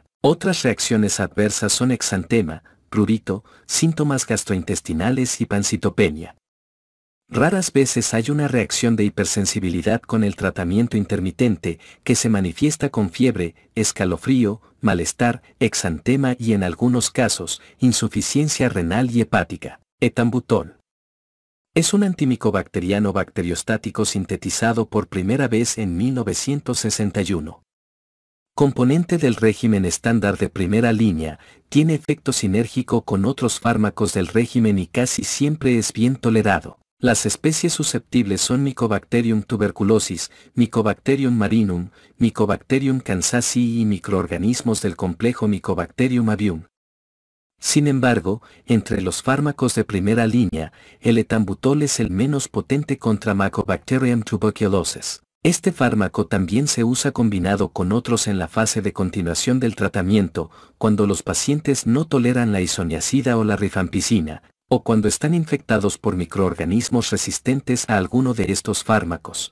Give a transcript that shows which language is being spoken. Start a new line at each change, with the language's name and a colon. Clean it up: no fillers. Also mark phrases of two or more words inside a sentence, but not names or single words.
Spanish: Otras reacciones adversas son exantema, prurito, síntomas gastrointestinales y pancitopenia. Raras veces hay una reacción de hipersensibilidad con el tratamiento intermitente, que se manifiesta con fiebre, escalofrío, malestar, exantema y en algunos casos, insuficiencia renal y hepática. Etambutol. Es un antimicobacteriano bacteriostático sintetizado por primera vez en 1961. Componente del régimen estándar de primera línea, tiene efecto sinérgico con otros fármacos del régimen y casi siempre es bien tolerado. Las especies susceptibles son Mycobacterium tuberculosis, Mycobacterium marinum, Mycobacterium kansasi y microorganismos del complejo Mycobacterium avium. Sin embargo, entre los fármacos de primera línea, el etambutol es el menos potente contra Mycobacterium tuberculosis. Este fármaco también se usa combinado con otros en la fase de continuación del tratamiento, cuando los pacientes no toleran la isoniazida o la rifampicina, o cuando están infectados por microorganismos resistentes a alguno de estos fármacos.